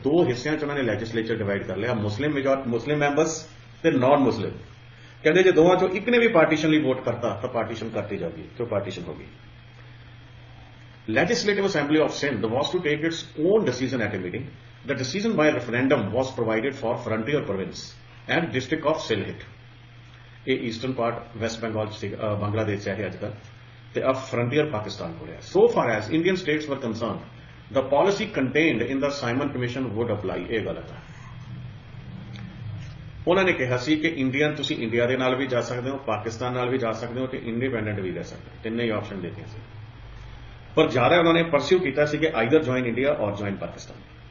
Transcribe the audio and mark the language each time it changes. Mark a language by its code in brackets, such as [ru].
[pa] 2 ਹਿੱਸਿਆਂ 'ਚ ਉਹਨਾਂ ਨੇ ਲੈਜਿਸਲੇਚਰ ਡਿਵਾਈਡ ਕਰ ਲਿਆ, ਮੁਸਲਿਮ ਮੈਂਬਰਸ ਤੇ ਨਾਨ ਮੁਸਲਿਮ। ਕਹਿੰਦੇ ਜੇ ਦੋਵਾਂ 'ਚੋਂ ਇੱਕ ਨੇ ਵੀ ਪਾਰਟੀਸ਼ਨ ਲਈ ਵੋਟ ਕਰਤਾ ਤਾਂ ਪਾਰਟੀਸ਼ਨ ਕਰਤੀ ਜਾਊਗੀ, ਕਿਉਂ ਪਾਰਟੀਸ਼ਨ ਹੋ ਗਈ। [en] Legislative Assembly of Sindh was to take its own decision at a meeting. The decision by referendum was provided for frontier province and district of Sylhet. [pa] ਇਹ ਈਸਟਰਨ ਪਾਰਟ ਵੈਸਟ ਬੰਗਾਲ 'ਚ ਬੰਗਲਾਦੇਸ਼ 'ਚ ਹੈ ਅੱਜ ਕੱਲ੍ਹ, ਤੇ ਅਬ ਫਰੰਟੀਅਰ ਪਾਕਿਸਤਾਨ ਹੋ ਰਿਹਾ। [en] So far as Indian states were concerned, the policy contained in the Simon Commission would apply. [pa] ਇਹ ਗਲਤ ਹੈ। ਉਹਨਾਂ ਨੇ ਕਿਹਾ ਸੀ ਕਿ ਇੰਡੀਅਨ ਤੁਸੀਂ ਇੰਡੀਆ ਦੇ ਨਾਲ ਵੀ ਜਾ ਸਕਦੇ ਹੋ, ਪਾਕਿਸਤਾਨ ਨਾਲ ਵੀ ਜਾ ਸਕਦੇ ਹੋ ਤੇ ਇੰਡੀਪੈਂਡੈਂਟ ਵੀ ਰਹਿ ਸਕਦੇ ਹੋ, ਤਿੰਨੇ ਹੀ ਆਪਸ਼ਨ ਦਿੱਤੇ ਸੀ। ਪਰ ਜ਼ਿਆਦਾ ਉਹਨਾਂ ਨੇ ਪਰਸਿਊ ਕੀਤਾ ਸੀ ਕਿ [en] Either join India or join Pakistan.